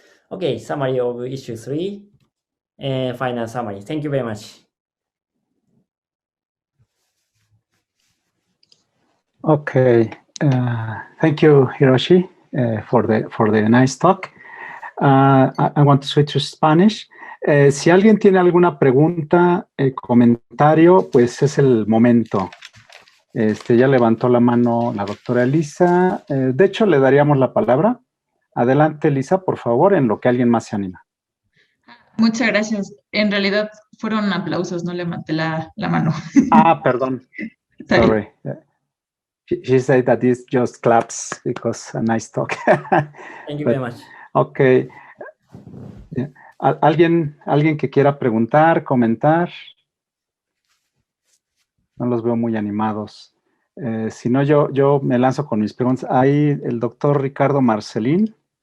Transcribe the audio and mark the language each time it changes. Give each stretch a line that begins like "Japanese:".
English: Okay, summary of issue 3 and final summary. Thank you very much. Okay, thank you, Hiroshi, for the nice talk. I want to switch to Spanish.
Spanish: Si alguien tiene alguna pregunta, comentario, pues es el momento. Ya levantó la mano la doctora Elisa. De hecho, le daríamos la palabra. Adelante, Elisa, por favor, en lo que alguien más se anima. Muchas gracias. En realidad fueron aplausos, no levanté la mano. Perdón.
English: Sorry. She said that it's just claps because a nice talk. Thank you very much. Okay. Yeah.
Spanish: ¿Alguien que quiera preguntar, comentar? No los veo muy animados. Si no, yo me lanzo con mis preguntas. Ahí el doctor Ricardo Marcelín.